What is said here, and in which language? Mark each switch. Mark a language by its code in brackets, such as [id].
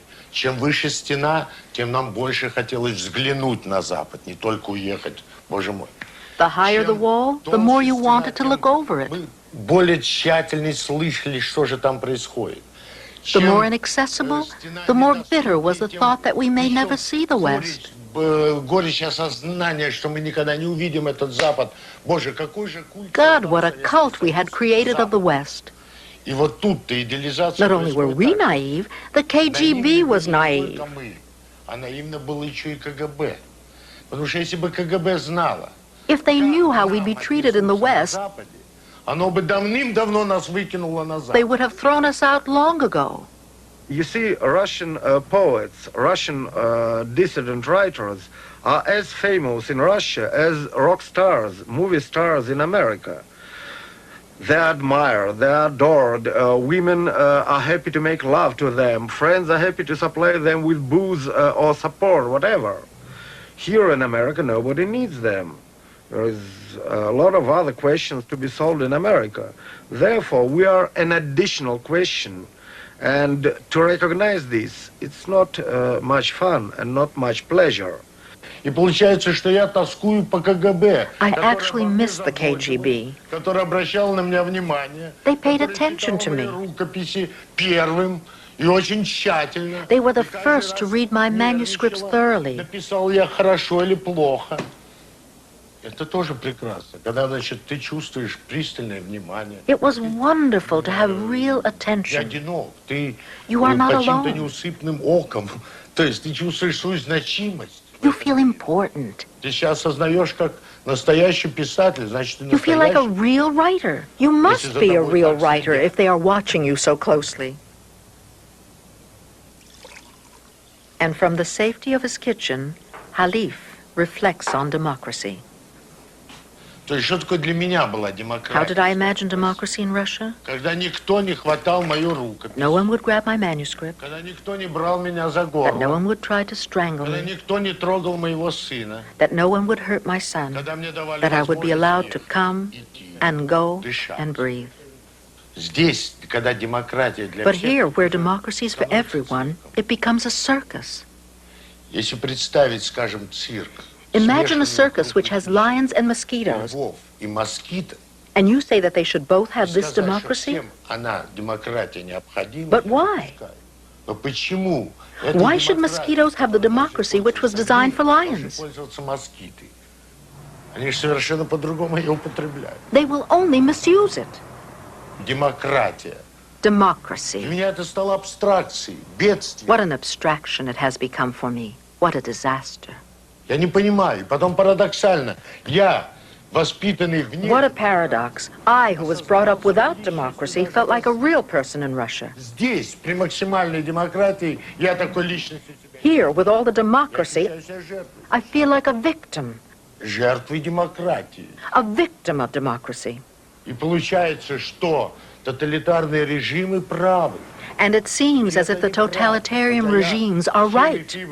[ru] Чем выше стена, тем нам больше хотелось взглянуть на Запад, не только уехать, Боже мой. [en] The higher the wall, the more you wanted to look over it. [ru] Более тщательно слышали, что же там происходит. [en] The more inaccessible, the more bitter was the thought that we may never see the West. [ru] Горечь осознания, что мы никогда не увидим этот Запад. Боже, какой же культ. [en] God, what a cult we had created of the West. [ru] И вот тут-то идеализация. [en] Not only were we naive, the KGB was naive. [ru] А наивно было еще и КГБ. Потому что если бы КГБ знало, [en] if they knew how we'd be treated in the West, [ru] оно бы давным-давно нас выкинуло назад. [en] They would have thrown us out long ago. You see, Russian poets, Russian dissident writers are as famous in Russia as rock stars, movie stars in America. They are admired, they are adored, women are happy to make love to them, friends are happy to supply them with booze or support, whatever. Here in America, nobody needs them. There is a lot of other questions to be solved in America. Therefore, we are an additional question. And to recognize this, it's not much fun and not much pleasure. [ru] И получается, что я тоскую по КГБ. [en] I actually miss the KGB. [ru] Который обращал на меня внимание. [en] They paid attention to me. [ru] Рукописи первым и очень тщательно. [en] They were the first to read my manuscripts thoroughly. [ru] Написал я хорошо или плохо. Это тоже прекрасно, когда, значит, ты чувствуешь пристальное внимание. [en] It was wonderful to have real attention. [ru] Я одинок, ты [en] You are not [ru] каким-то [en] alone. [ru] неусыпным оком. То есть ты чувствуешь свою значимость. [en] You feel important. [ru] Ты себя осознаешь как настоящий писатель, значит, ты [en] You feel like a [ru] настоящий. [en] real writer. You must be a real writer if they are watching you so closely. And from the safety of his kitchen, Halif reflects on democracy. [ru] То есть, что такое для меня была [en] How [ru] демократия? [en] did I imagine democracy in Russia? [ru] Когда никто не хватал мою рукопись. [en] No one would grab my manuscript. [ru] Когда никто не брал меня за [en] That no [ru] горло. [en] one would try to strangle [ru] Когда [en] me. [ru] никто не трогал моего сына. [en] That no one would hurt my son. [ru] Когда мне давали [en] That I would be allowed [ru] возможность [en] to come and go [ru] дышать. [en] and breathe. [ru] Здесь, когда демократия для [en] But [ru] всех, [en] here, where democracy is for everyone, it becomes a circus. [ru] если представить, скажем, цирк, [en] Imagine a circus which has lions and mosquitoes, [ru] львов и москит, [en] and you say that they should both have this [ru] сказать, что [en] democracy? [ru] всем она, демократия, необходима. [en] But why? [ru] Но почему? эта [en] Why should [ru] демократия [en] mosquitoes have the democracy which was designed for lions? [ru] пользоваться москиты? Они же совершенно по-другому ее употребляют. [en] They will only misuse it. [ru] Демократия. [en] Democracy. [ru] Для меня это стало абстракцией, бедствием. [en] What an abstraction it has become for me. What a disaster. [ru] Я не понимаю. И потом парадоксально. Я, воспитанный вне... [en] What a paradox. I, who was brought up without democracy, felt like a real person in Russia. [ru] Здесь, при максимальной демократии, я такой личностью себя... [en] Here, with all the democracy, I feel like a victim. [ru] Жертвой демократии. [en] A victim of democracy. [ru] И получается, что тоталитарные режимы правы. [en] And it seems as if the totalitarian regimes are right.